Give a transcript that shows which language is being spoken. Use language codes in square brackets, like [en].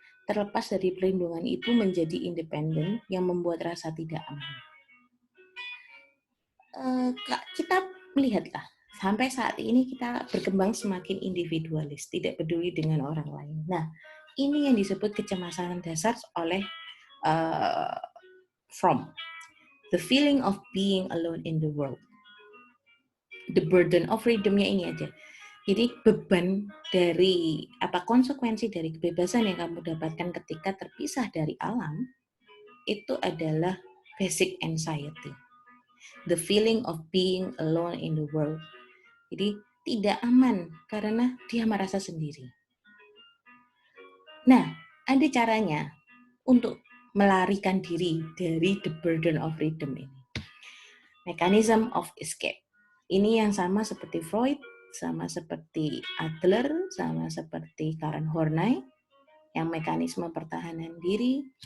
[id] Terlepas dari perlindungan itu menjadi independen yang membuat rasa tidak aman. Kita melihatlah, sampai saat ini kita berkembang semakin individualis, tidak peduli dengan orang lain. Nah, ini yang disebut kecemasan dasar oleh Fromm. [en] The feeling of being alone in the world. The burden of freedom-nya [id] ini aja. Jadi beban dari konsekuensi dari kebebasan yang kamu dapatkan ketika terpisah dari alam itu adalah basic anxiety. [en] The feeling of being alone in the world. [id] Jadi tidak aman karena dia merasa sendiri. Nah, ada caranya untuk melarikan diri dari the burden of freedom ini. [en] Mechanism of escape. [id] Ini yang sama seperti Freud, sama seperti Adler, sama seperti Karen Horney, yang mekanisme pertahanan diri.